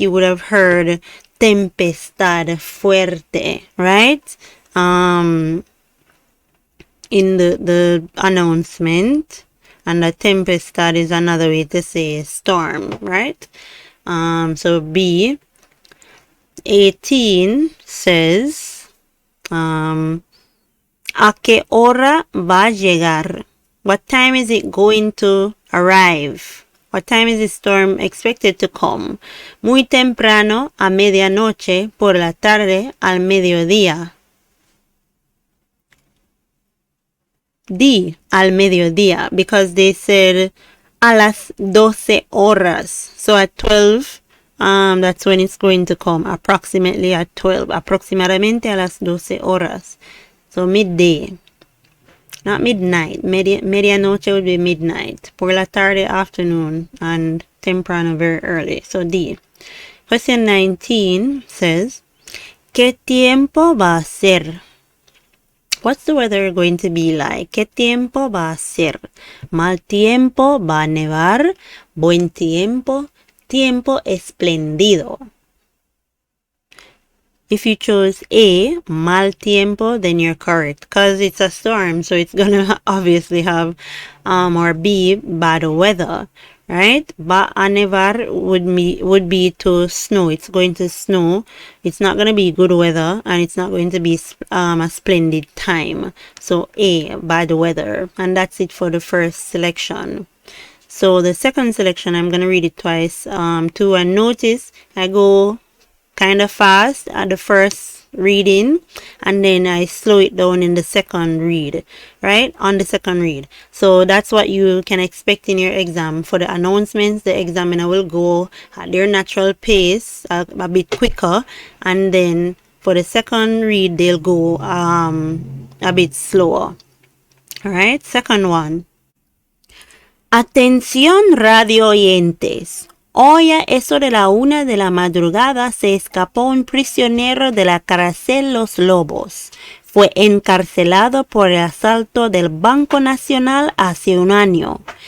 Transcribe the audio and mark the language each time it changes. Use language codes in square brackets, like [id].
[en] You would have heard [es] tempestad fuerte, [en] right? In the announcement, and the tempestad is another way to say storm, right? So B, 18 says, [es] ¿a qué hora va a llegar? [en] What time is it going to arrive? What time is the storm expected to come? [es] Muy temprano, a medianoche, por la tarde, al mediodía. D, al mediodía, [en] because they said [es] a las 12 horas. [en] So at 12, that's when it's going to come, approximately at 12, [es] aproximadamente a las 12 horas. [en] So midday, not midnight. Medianoche would be midnight. [es] Por la tarde, [en] afternoon, and temprano, very early. So D. Question 19 says, [es] ¿qué tiempo va a ser? [en] What's the weather going to be like? [es] ¿Qué tiempo va a ser? Mal tiempo, va a nevar, buen tiempo, tiempo espléndido. [en] If you chose A, [es] mal tiempo, [en] then you're correct, because it's a storm, so it's gonna obviously have, or B, bad weather, right? [es] Va a nevar [en] would be to snow. It's going to snow. It's not gonna be good weather, and it's not going to be a splendid time. So A, bad weather, and that's it for the first selection. So the second selection, I'm gonna read it twice, too, and notice I go kind of fast at the first reading, and then I slow it down in the second read, right? On the second read. So that's what you can expect in your exam. For the announcements, the examiner will go at their natural pace, a bit quicker, and then for the second read, they'll go a bit slower. All right, second one. [es] Atención radio oyentes. Hoy a eso de la 1 de la madrugada se escapó un prisionero de la cárcel Los Lobos. Fue encarcelado por el asalto del Banco Nacional hace un año.